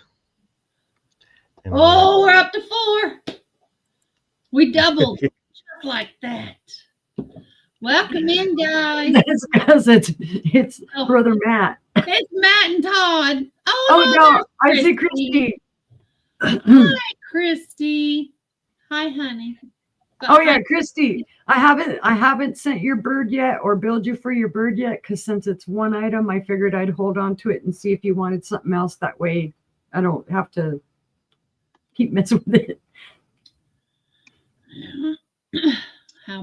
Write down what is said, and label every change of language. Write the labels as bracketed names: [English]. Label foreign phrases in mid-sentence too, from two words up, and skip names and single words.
[English] And Oh, we're up to 4. We doubled just like that. Welcome in, guys. That's because it's Oh, Brother Matt. it's Matt and Todd. Oh no, there's I see Christy. Christy. Hi, Christy. Hi, honey. Oh yeah, Christy. I haven't sent your bird yet or billed you for your bird yet because since it's one item, I figured I'd hold on to it and see if you wanted something else. That way, I don't have to keep messing with it. How